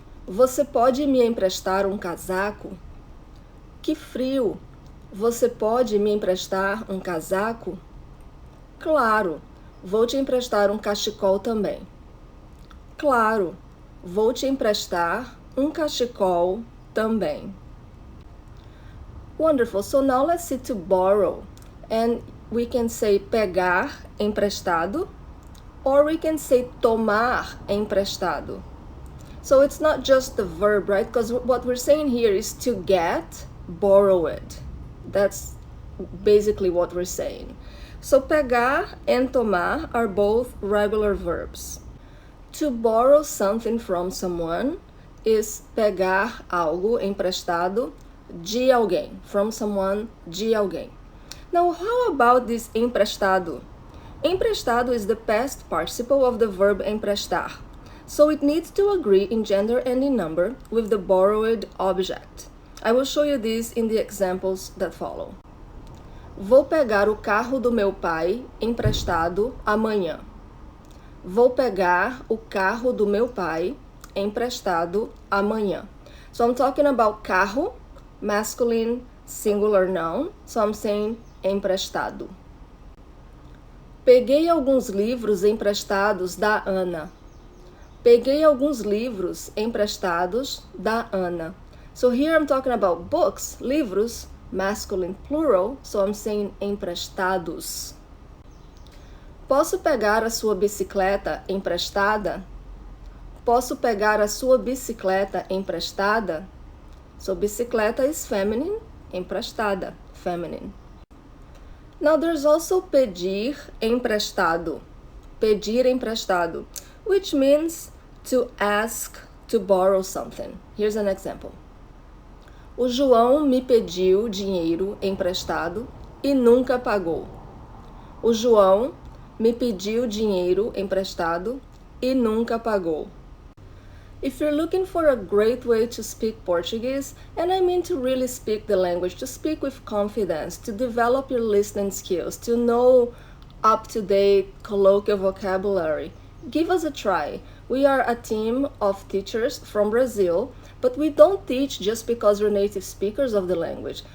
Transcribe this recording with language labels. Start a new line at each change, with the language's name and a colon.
Portuguese: Você pode me emprestar um casaco? Que frio! Você pode me emprestar um casaco? Claro! Vou te emprestar um cachecol também. Claro! Vou te emprestar um cachecol também.
English: Wonderful. So now let's see to borrow. And we can say
Portuguese: pegar emprestado,
English: or we can say
Portuguese: tomar emprestado.
English: So it's not just the verb, right? Because what we're saying here is to get borrowed. That's basically what we're saying. So pegar and tomar are both regular verbs. To borrow something from someone is
Portuguese: pegar algo emprestado de alguém,
English: from someone
Portuguese: de alguém.
English: Now, how about this emprestado? Emprestado is the past participle of the verb emprestar, so it needs to agree in gender and in number with the borrowed object. I will show you this in the examples that follow.
Portuguese: Vou pegar o carro do meu pai emprestado amanhã. Vou pegar o carro do meu pai emprestado amanhã.
English: So I'm talking about carro, masculine, singular noun. So I'm saying
Portuguese: emprestado. Peguei alguns livros emprestados da Ana. Peguei alguns livros emprestados da Ana.
English: So here I'm talking about books, livros, masculine plural. So I'm saying emprestados.
Portuguese: Posso pegar a sua bicicleta emprestada? Posso pegar a sua bicicleta emprestada?
English: So bicicleta is feminine, emprestada, feminine. Now there's also
Portuguese: pedir emprestado. Pedir emprestado,
English: which means to ask to borrow something. Here's an example.
Portuguese: O João me pediu dinheiro emprestado e nunca pagou. O João me pediu dinheiro emprestado e nunca pagou.
English: If you're looking for a great way to speak Portuguese, and I mean to really speak the language, to speak with confidence, to develop your listening skills, to know up-to-date colloquial vocabulary, give us a try. We are a team of teachers from Brazil, but we don't teach just because we're native speakers of the language.